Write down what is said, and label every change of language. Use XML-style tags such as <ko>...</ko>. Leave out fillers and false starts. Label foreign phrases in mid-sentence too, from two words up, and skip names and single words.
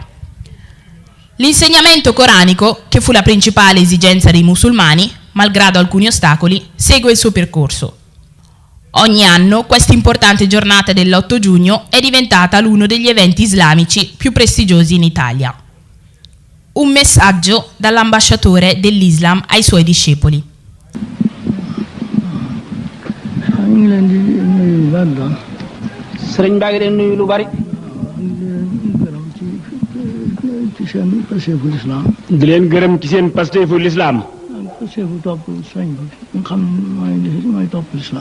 <it>L'insegnamento coranico, che fu la principale esigenza dei musulmani, malgrado alcuni ostacoli, segue il suo percorso. Ogni anno questa importante giornata dell'8 giugno è diventata uno degli eventi islamici più prestigiosi in Italia. Un messaggio dall'ambasciatore dell'Islam ai suoi discepoli.</it> <wo>sëriñ baa ngi leen nuyu lu bari. di leen gërëm ci seen pasteefu lislaam. pasteefu topp sëriñ bi nga xam ne mooy topp lislaam.</wo>